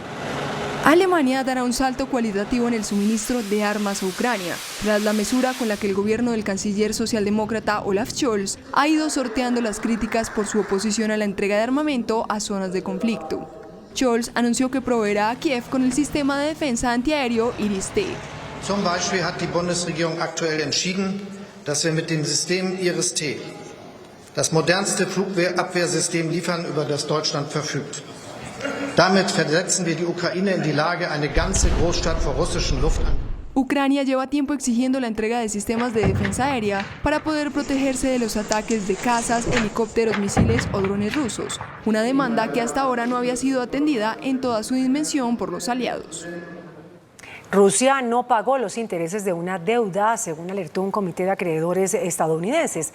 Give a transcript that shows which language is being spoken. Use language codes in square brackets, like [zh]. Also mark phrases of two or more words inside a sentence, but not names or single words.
[es] Alemania dará un salto cualitativo en el suministro de armas a Ucrania, tras la mesura con la que el gobierno del canciller socialdemócrata Olaf Scholz ha ido sorteando las críticas por su oposición a la entrega de armamento a zonas de conflicto. Scholz anunció que proveerá a Kiev con el sistema de defensa antiaéreo Iris-T. [de] Zum Beispiel hat die Bundesregierung aktuell entschieden, dass wir mit dem System Iris-T das modernste Flugabwehrsystem liefern, über das Deutschland verfügt. Damit versetzen wir die Ukraine in die Lage, eine ganze Großstadt vor russischen Luftangriffen. [es] Ucrania lleva tiempo exigiendo la entrega de sistemas de defensa aérea para poder protegerse de los ataques de cazas, helicópteros, misiles o drones rusos, una demanda que hasta ahora no había sido atendida en toda su dimensión por los aliados. Rusia no pagó los intereses de una deuda, según alertó un comité de acreedores estadounidenses.